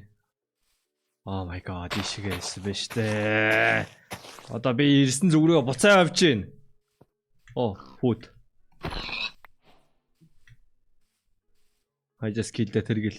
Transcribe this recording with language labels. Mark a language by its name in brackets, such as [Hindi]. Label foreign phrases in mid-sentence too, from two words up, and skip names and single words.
[English] Oh my god, [Mongolian] ийшээгээ ирсэн байна штэ. Одоо би ирсэн зүг рүү буцаа авч гин. [English] Oh, food. I just killed the turtle.